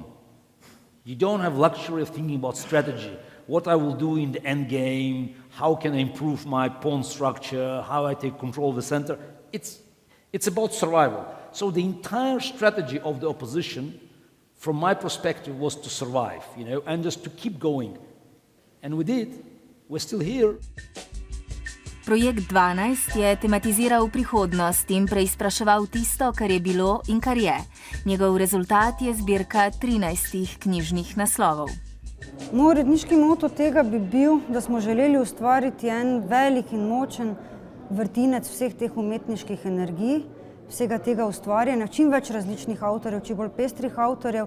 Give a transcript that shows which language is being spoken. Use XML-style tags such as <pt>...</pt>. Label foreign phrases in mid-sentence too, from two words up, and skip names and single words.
<en>You don't have luxury of thinking about strategy, what I will do in the end game, how can I improve my pawn structure, how I take control of the center. It's about survival. So the entire strategy of the opposition, from my perspective, was to survive, and just to keep going. And we did. We're still here.</en> <sl>Projekt 12 je tematiziral prihodnost in preizpraševal tisto, kar je bilo in kar je. Njegov rezultat je zbirka 13 knjižnih naslovov. Moj uredniški moto tega bi bil, da smo želeli ustvariti en velik in močen vrtinec vseh teh umetniških energij, vsega tega ustvarjanja, čim več različnih avtorjev, čim bolj pestrih avtorjev.</sl>